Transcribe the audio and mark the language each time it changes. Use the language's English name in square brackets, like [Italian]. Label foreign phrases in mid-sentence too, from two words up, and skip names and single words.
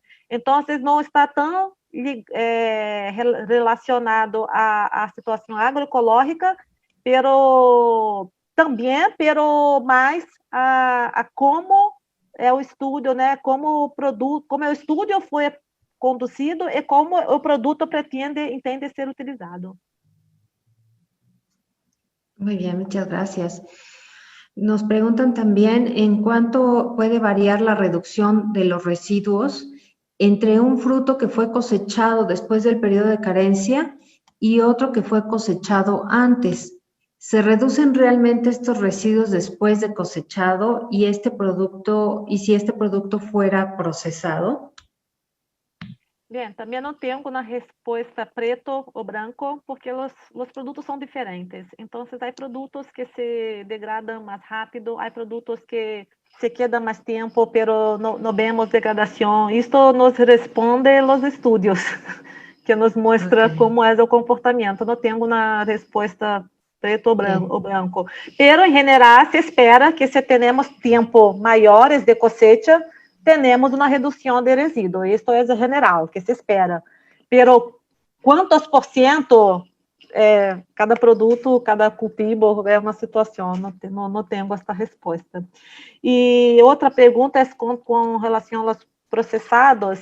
[Portuguese] Então, não está tão relacionado à situação agroecológica, pero mais a como é o estudo, né? Como o estudo foi conducido e como o produto entende ser utilizado. [Spanish] Muy bien, muchas gracias. Nos preguntan también en cuánto puede variar la reducción de los residuos entre un fruto que fue cosechado después del periodo de carencia y otro que fue cosechado antes. ¿Se reducen realmente estos residuos después de cosechado y si este producto fuera procesado? [Portuguese] Bem, também não tenho uma resposta preto ou branco, porque os produtos são diferentes. Então, há produtos que se degradam mais rápido, há produtos que [Spanish] se queda [Portuguese] mais tempo, pero não vemos degradação. Isto nos responde os estudos, que nos mostra como é o comportamento. Não tenho uma resposta preto ou branco. Pero, em geral, se espera que se tenemos tempo maiores de [Spanish] cosecha, tenemos [Portuguese] uma redução de resíduo. Isto é general, que se espera. Pero, quantos por cento, cada produto, cada cultivo é uma situação, não tenho esta resposta. E outra pergunta é com relação aos processados.